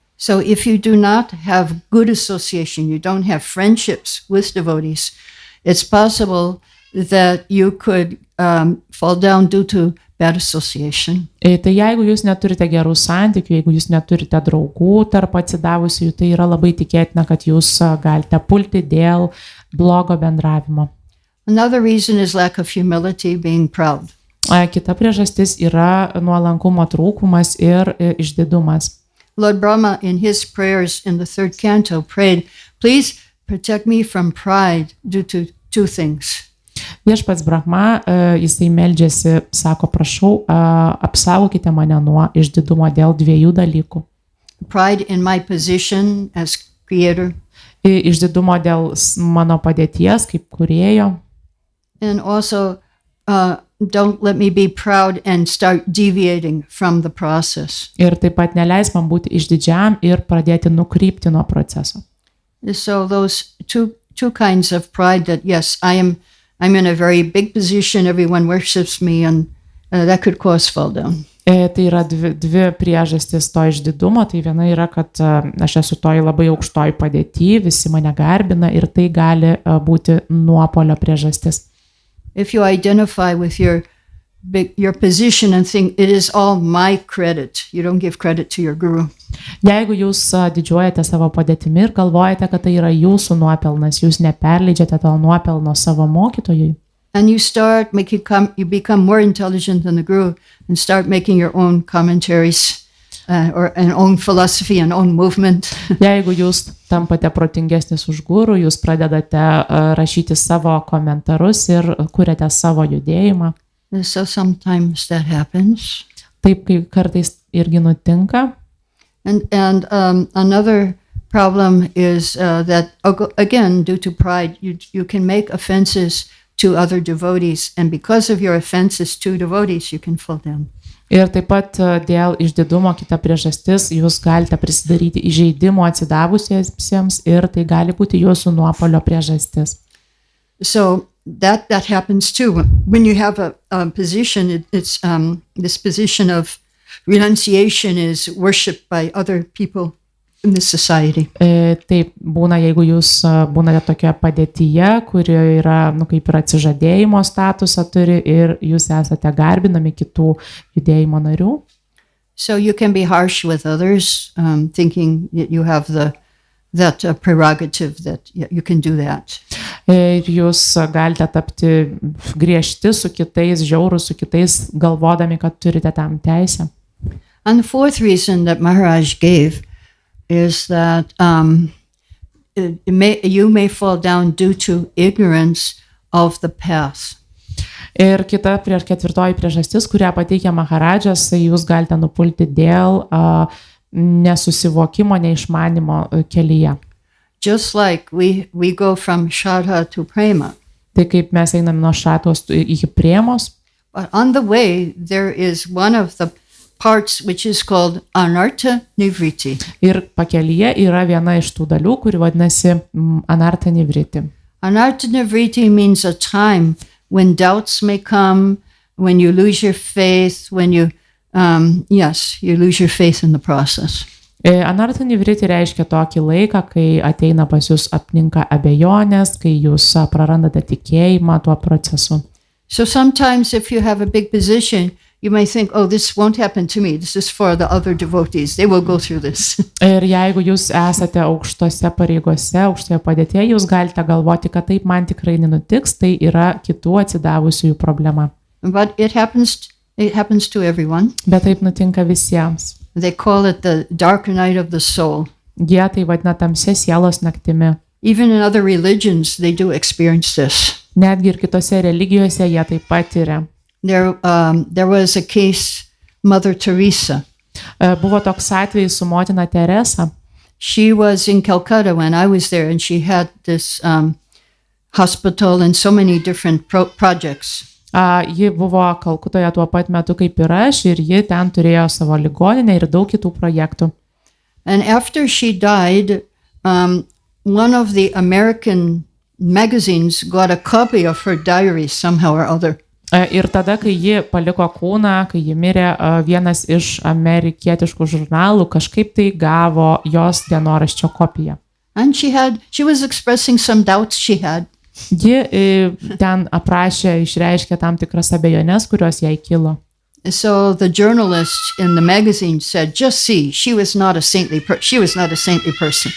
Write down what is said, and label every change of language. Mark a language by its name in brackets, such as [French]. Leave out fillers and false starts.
[English] So if you do not have good association, you don't have friendships with devotees, it's possible that you could fall down due to bad association. [Lithuanian] Tai jeigu jūs neturite gerų santykių, jeigu jūs neturite draugų tarp atsidavusiųjų, tai yra labai tikėtina, kad jūs galite pulti dėl blogo bendravimo. [English] Another reason is lack of humility, being proud. [Lithuanian] Kita priežastis yra nuolankumo trūkumas ir išdidumas. [English] Lord Brahma in his prayers in the 3rd canto prayed, please protect me from pride due to 2 things. [Lithuanian] Viešpats Brahma, jisai meldžiasi, sako, prašau, apsaugokite mane nuo išdidumo dėl 2 dalykų. [English] Pride in my position as creator. [Lithuanian] Išdidumo dėl mano padėties kaip kūrėjo. [English] And also, don't let me be proud and start deviating from the process. [Lithuanian] Ir taip pat neleis man būti išdidžiam ir pradėti nukrypti nuo proceso. [English] So those two kinds of pride that, yes, I'm in a very big position, everyone worships me, and that could cause fall down. [Lithuanian] Tai yra dvi priežastys to išdidumo. Tai viena yra, kad aš esu toj labai aukštoj padėty, visi mane garbina ir tai gali būti nuopolio priežastis. [English] If you identify with your position and think it is all my credit, you don't give credit to your guru. [Lithuanian] Jeigu jūs didžiuojate savo padėtimi ir galvojate, kad tai yra jūsų nuopelnas, jūs neperleidžiate to nuopelno savo mokytojui. [English] And you become more intelligent than the guru and start making your own commentaries or an own philosophy and own movement. [Lithuanian] Jeigu jūs tampate protingesnis už guru, jūs pradedate rašyti savo komentarus ir kuriate savo judėjimą. [English] So sometimes that happens. [Lithuanian] Taip, kai kartais irgi nutinka. [English] And another problem is that, again, due to pride, you can make offenses to other devotees, and because of your offenses to devotees, you can fall down. [Lithuanian] Ir taip pat dėl išdidumo kita priežastis, jūs galite prisidaryti įžeidimo atsidavusiesiems ir tai gali būti jūsų nuopolio priežastis. [English] So that happens too. When you have a position, it's this position of renunciation is worshipped by other people in this society. [Lithuanian] Taip būna, jeigu jūs būnate tokioje padėtyje, kuri yra, kaip ir atsižadėjimo statusą turi ir jūs esate garbinami kitų judėjimo narių. [English] So you can be harsh with others, thinking that you have that prerogative that you can do that. [Lithuanian] Ir jūs galite tapti griežti su kitais, žiaurūs su kitais, galvodami, kad turite tam teisę. [English] And the 4th reason that Maharaj gave is that you may fall down due to ignorance of the path. [Lithuanian] Ir kita ketvirtoji priežastis, kurią pateikia Maharadžas, jūs galite nupulti dėl nesusivokimo, neišmanimo kelyje. [English] Just like we go from Shraddha to Prema. [Lithuanian] Tai kaip mes einame nuo šatos iki priemos. [English] But on the way there is one of the parts which is called anartha nivriti. [Lithuanian] Ir pakelyje yra viena iš tų dalių, kuri vadinasi anartha nivriti. Anartha nivriti means a time when doubts may come, when you lose your faith, when you lose your faith in the process. Anartha nivriti reiškia tokį laiką, kai ateina pas jūs apninka abejonės, kai jūs prarandate tikėjimą tuo procesu. [English] So sometimes if you have a big position, you may think, oh, this won't happen to me. This is for the other devotees. They will go through this. [Lithuanian] Ir jeigu jūs esate aukštose pareigose, aukštoje padėtyje, jūs galite galvoti, kad taip man tikrai nenutiks, tai yra kitų atsidavusiųjų problema. [English] But it happens to everyone. [Lithuanian] Bet taip nutinka visiems. [English] They call it the dark night of the soul. [Lithuanian] Jie tai vadina tamsia sielos naktimi. [English] Even in other religions, they do experience this. [Lithuanian] Netgi ir kitose religijose jie taip patiria. [English] There was a case, Mother Teresa. [Lithuanian] Buvo toks atvejis su motina Teresa. [English] She was in Calcutta when I was there, and she had this hospital and so many different projects. [Lithuanian] Ji buvo Kalkutoje tuo pat metu kaip ir aš, ir ji ten turėjo savo ligoninę ir daug kitų projektų. [English] And after she died, one of the American magazines got a copy of her diary somehow or other. [Lithuanian] Ir tada, kai ji paliko kūną, kai ji mirė, vienas iš amerikietiškų žurnalų kažkaip tai gavo jos dienoraščio kopiją. [English] And she was expressing some doubts she had. [Lithuanian] Ji ten aprašė, išreiškė tam tikras abejonės, kurios jai kilo. [English] So the journalist in the magazine said, "Just see, she was not a saintly person."